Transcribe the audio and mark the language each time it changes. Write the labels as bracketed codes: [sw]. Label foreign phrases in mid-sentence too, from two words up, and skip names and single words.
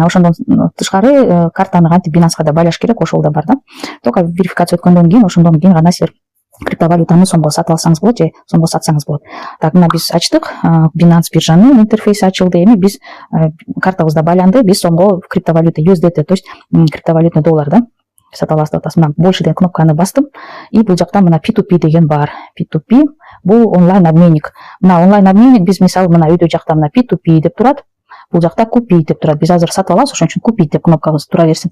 [ky] Ошондон тышкары картаны кантип Binanceга да байлаш керек, ошол да бар да. [ru] Только верификация [ky] өткөндөн кийин, ошондон кийин гана силер криптовалютаны сомго сатып алсаңыз болот же сомго сатсаңыз болот. Так, мына биз ачтык, Binance биржанын интерфейси ачылды. Эми биз картабызда байланды, биз сомго криптовалюта USDT, [ru] то есть криптовалютный доллар [ky] да сатып аласыз деп атасыз. Мына больше деген кнопканы бастым и бул жакта мына P2P деген бар. P2P бул [ru] онлайн обменник. [ky] Мына [ru] онлайн обменник [ky] биз мисалы мына өйдө жакта мына P2P деп турат. Бул жакта купить деп турат. Биз азыр сатып алабыз, ошон үчүн купить деп кнопкабыз тура берсин.